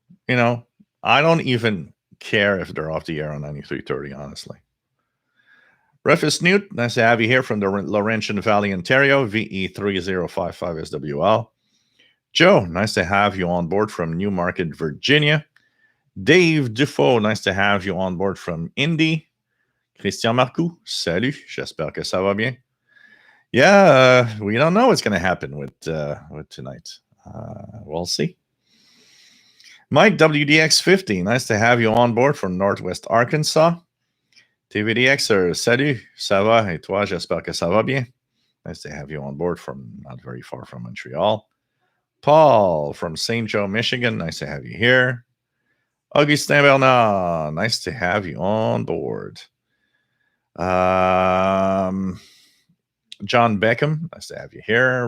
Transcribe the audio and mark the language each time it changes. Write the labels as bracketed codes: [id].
[en] I don't even care if they're off the air on 9330, honestly. Rufus Newt, nice to have you here from the Laurentian Valley, Ontario, VE3055SWL. Joe, nice to have you on board from Newmarket, Virginia. Dave Dufault, nice to have you on board from Indy. [fr] Christian Marcoux, salut, j'espère que ça va bien. [en] Yeah, we don't know what's going to happen with tonight. We'll see. Mike WDX50, nice to have you on board from Northwest Arkansas. [fr] TVDXer, salut, ça va, et toi, j'espère que ça va bien. [en] Nice to have you on board from not very far from Montreal. Paul from St. Joe, Michigan, nice to have you here. Augustin Bernard, nice to have you on board. John Beckham, nice to have you here.